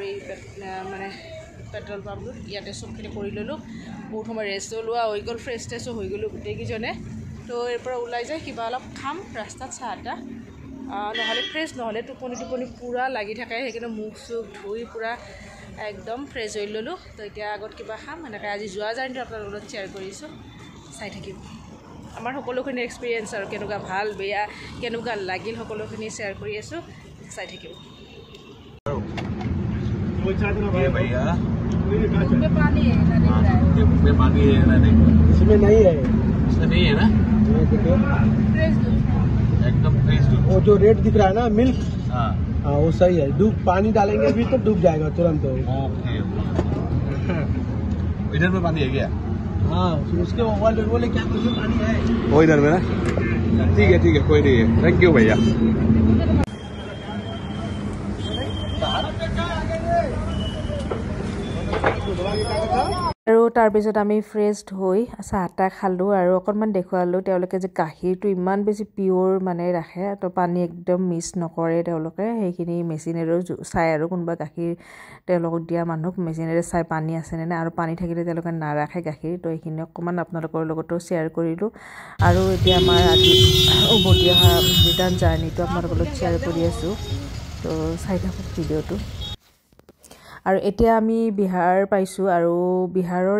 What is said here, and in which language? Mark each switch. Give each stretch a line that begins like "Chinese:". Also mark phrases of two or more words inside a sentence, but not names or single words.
Assamese: এই মানে পেট্ৰল পাম্পটোত ইয়াতে চবখিনি কৰি ল'লোঁ বহুত সময় ৰেষ্ট লোৱা হৈ গ'ল ফ্ৰেছ ট্ৰেছো হৈ গ'লোঁ গোটেইকেইজনে তো ইয়াৰ পৰা ওলাই যায় কিবা অলপ খাম ৰাস্তাত চাহ এটা নহ'লে ফ্ৰেছ নহ'লে টোপনি পূৰা লাগি থাকে সেইকাৰণে মুখ চুখ ধুই পূৰা একদম ফ্ৰেছ হৈ ল'লোঁ তো এতিয়া আগত কিবা খাম এনেকৈ আজি যোৱা জাৰ্ণিটো আপোনালোকৰ লগত শ্বেয়াৰ কৰিছোঁ চাই থাকিম আমাৰ সকলোখিনি এক্সপিৰিয়েঞ্চ আৰু কেনেকুৱা ভাল বেয়া কেনেকুৱা লাগিল সকলোখিনি শ্বেয়াৰ কৰি আছোঁ চাই থাকিম
Hindi: भैया इसमें पानी है में पानी है ना देखो इसमें नहीं है इसमें नहीं है ना ये देखो एकदम फ्रेश दूध वो जो रेड दिख रहा है ना मिल्क हाँ हाँ वो सही है डूब पानी डालेंगे अभी तो डूब जाएगा तुरंत ओके इधर में पानी है क्या हाँ उसके बोले क्या कुछ पानी है वो इधर में ना ठीक है कोई नहीं है
English: thank you
Hindi: भैया
Assamese: আৰু তাৰপিছত আমি ফ্ৰেছ হৈ চাহ তাহ খালোঁ আৰু অকণমান দেখুৱালোঁ তেওঁলোকে যে গাখীৰটো ইমান বেছি পিয়'ৰ মানে ৰাখে তো পানী একদম মিক্স নকৰে তেওঁলোকে সেইখিনি মেচিনেৰেও চাই আৰু কোনোবা গাখীৰ তেওঁলোকক দিয়া মানুহক মেচিনেৰে চাই পানী আছেনে নাই আৰু পানী থাকিলে তেওঁলোকে নাৰাখে গাখীৰ তো এইখিনি অকণমান আপোনালোকৰ লগতো শ্বেয়াৰ কৰিলোঁ আৰু এতিয়া আমাৰ আজি উভতি অহা
English: return journeyটো
Assamese: আপোনালোকৰ লগত শ্বেয়াৰ কৰি আছোঁ তো চাই থাকক ভিডিঅ'টো আৰু এতিয়া আমি বিহাৰ পাইছোঁ আৰু বিহাৰৰ